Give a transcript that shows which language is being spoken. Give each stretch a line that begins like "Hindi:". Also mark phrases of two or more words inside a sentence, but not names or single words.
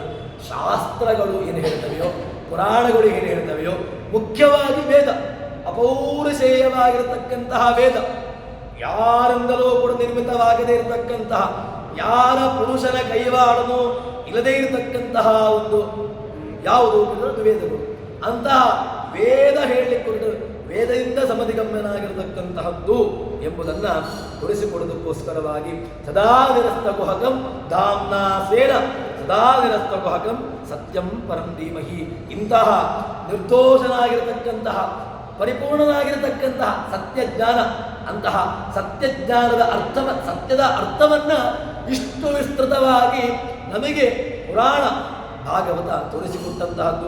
Kannada: ಶಾಸ್ತ್ರಗಳು ಏನು ಹೇಳ್ತವೆಯೋ, ಪುರಾಣಗಳು ಏನು ಹೇಳ್ತವೆಯೋ, ಮುಖ್ಯವಾಗಿ ವೇದ ಅಪೌರುಷೇಯವಾಗಿರತಕ್ಕಂತಹ ವೇದ, ಯಾರಿಂದಲೂ ಕೂಡ ನಿರ್ಮಿತವಾಗದೇ ಇರತಕ್ಕಂತಹ, ಯಾರ ಪುರುಷನ ಕೈವಾಡನೂ ಇಲ್ಲದೇ ಇರತಕ್ಕಂತಹ ಒಂದು ಯಾವುದು ವೇದಗಳು. ಅಂತಹ ವೇದ ಹೇಳಲಿಕ್ಕೆ ವೇದದಿಂದ ಸಮಧಿಗಮ್ಯನಾಗಿರತಕ್ಕಂತಹದ್ದು ಎಂಬುದನ್ನು ತೋರಿಸಿಕೊಡೋದಕ್ಕೋಸ್ಕರವಾಗಿ
Sanskrit: ಸದಾ ನಿರಸ್ತಕುಹಕಂ ಧಾಮ್ನಾ ಸ್ವೇನ ಸದಾ ನಿರಸ್ತಕುಹಕಂ ಸತ್ಯಂ ಪರಂ ಧೀಮಹಿ.
Kannada: ಇಂತಹ ನಿರ್ದೋಷನಾಗಿರತಕ್ಕಂತಹ ಪರಿಪೂರ್ಣನಾಗಿರತಕ್ಕಂತಹ ಸತ್ಯಜ್ಞಾನ, ಅಂತಹ ಸತ್ಯಜ್ಞಾನದ ಸತ್ಯದ ಅರ್ಥವನ್ನ ಇಷ್ಟು ವಿಸ್ತೃತವಾಗಿ ನಮಗೆ ಪುರಾಣ ಭಾಗವತ ತೋರಿಸಿಕೊಟ್ಟಂತಹದ್ದು.